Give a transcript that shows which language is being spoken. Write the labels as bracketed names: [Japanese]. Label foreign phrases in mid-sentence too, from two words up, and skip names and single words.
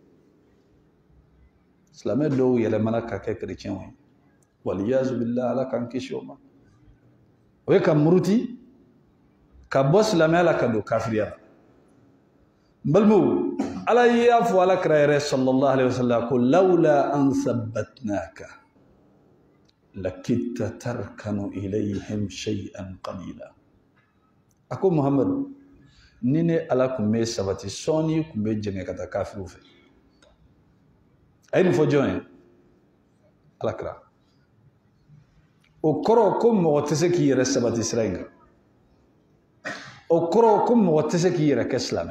[Bambara] silamɛ dɔw yɛlɛmana ka kɛ kerecɛnw ye [Arabic] والعياذ بالله [Bambara] ala k'an kisi o ma o ye ka muruti ka bɔ silamɛya la ka don kafiriya la n balimaw ala y'a fɔ ala kira yɛrɛ [Arabic] صلى الله عليه وسلم [Bambara] ko [Arabic] لولا أن ثبتناك لقد كدت تركن إليهم شيئا قليلا [Bambara] a ko muhamadu ni ne ala tun bɛ sabati sɔɔni tun bɛ jɛngɛ ka taa kafiriw fɛ a ye nin fɔ jɔn ye ala kira o kɔrɔ ko mɔgɔ tɛ se k'i yɛrɛ sabati sira in kan o kɔrɔ ko mɔgɔ tɛ se k'i yɛrɛ kɛ silamɛ